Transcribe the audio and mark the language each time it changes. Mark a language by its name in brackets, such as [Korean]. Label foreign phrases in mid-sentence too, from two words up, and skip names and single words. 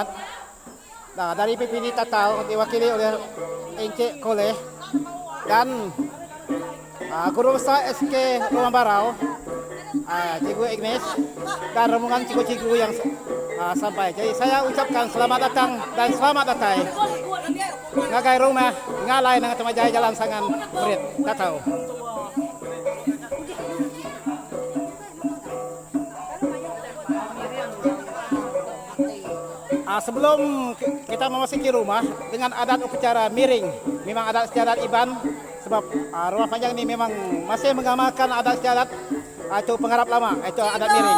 [Malay] Nah, dari PPD Tatau diwakili oleh Encik Koleh dan Guru Besar SK Rumah Barau, Cikgu Ignis dan rombongan cikgu-cikgu yang sampai. Jadi saya ucapkan selamat datang dan selamat datang. [Iban] Ngagai rumah ngalai dengan temajai jalan sangan murid Tatau. [Malay] Sebelum kita memasuki rumah dengan adat upacara miring, memang adat istiadat Iban, sebab rumah panjang ini memang masih mengamalkan adat istiadat itu pengharap lama, itu adat miring.